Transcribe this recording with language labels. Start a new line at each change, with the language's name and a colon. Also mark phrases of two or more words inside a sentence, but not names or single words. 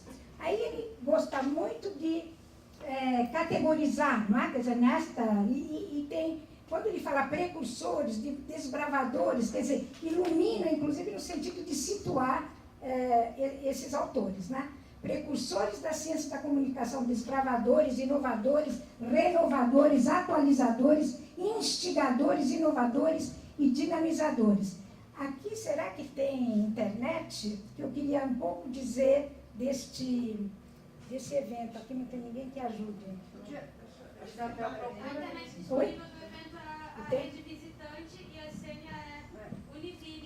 Portuguese: Aí ele gosta muito de categorizar, não é? Quer dizer, quando ele fala precursores, desbravadores, quer dizer, ilumina, inclusive, no sentido de situar esses autores, né? Precursores da ciência da comunicação, desbravadores, inovadores, renovadores, atualizadores, instigadores, inovadores e dinamizadores. Aqui, será que tem internet? Que eu queria um pouco dizer desse evento. Aqui não tem ninguém que ajude. Oi? A rede visitante e a senha é Univille.